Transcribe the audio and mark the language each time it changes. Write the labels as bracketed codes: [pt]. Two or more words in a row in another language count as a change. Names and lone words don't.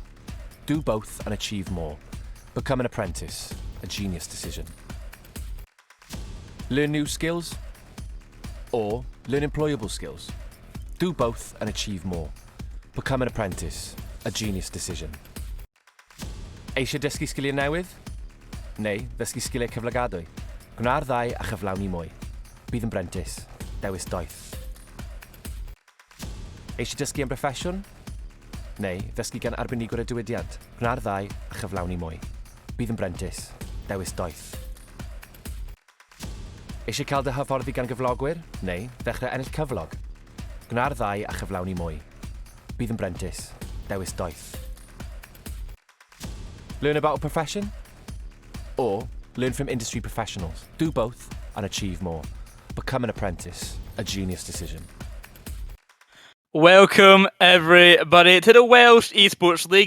[en] Do both and achieve more. Become an apprentice, a genius decision. Learn new skills? Or learn employable skills? Do both and achieve more. Become an apprentice, a genius decision. [cy] Eisiau dysgu sgiliau newydd? Neu ddysgu sgiliau cyflogadwy? Gwna'r ddau a chyflawni mwy. Bydd yn brentis, dewis doeth. Eisiau dysgu yn broffesiwn? Neu ddysgu gan arbenigwr y diwydiant? Gwna'r ddau a chyflawni mwy. Bydd yn brentis, dewis doeth. Eisiau cael dy hyfforddi gan gyflogwyr? Neu ddechrau ennill cyflog? Gwna'r ddau a chyflawni mwy. Bydd yn brentis, dewis doeth. [en] Learn about a profession? Or learn from industry professionals? Do both and achieve more. Become an apprentice, a genius decision. Welcome everybody to the Welsh Esports League.